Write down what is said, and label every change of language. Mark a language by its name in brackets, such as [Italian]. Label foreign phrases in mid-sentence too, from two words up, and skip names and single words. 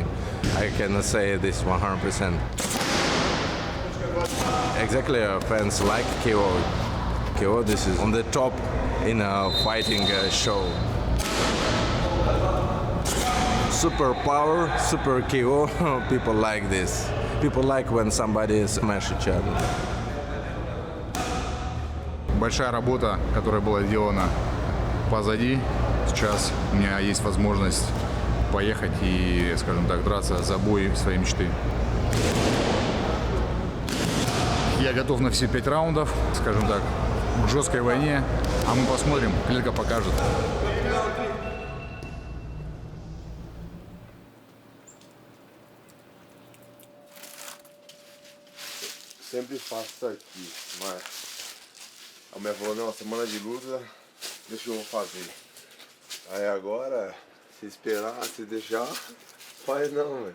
[English] I can say this 100%. Exactly, fans like KO. KO, this is on the top in a fighting show. Super power, super KO. People like this. People like when somebody smash each other. [Russian] Большая работа, которая была сделана позади. Сейчас у меня есть возможность поехать и, скажем так, драться за бой своей мечты. Я готов на все 5 раундов, скажем так, к жесткой войне, а мы посмотрим, клетка покажет. [Portuguese] Sempre faço isso aqui, mas a mulher falou, não, semana de luta, deixa eu fazer. Aí agora, se esperar, se deixar, faz não, velho.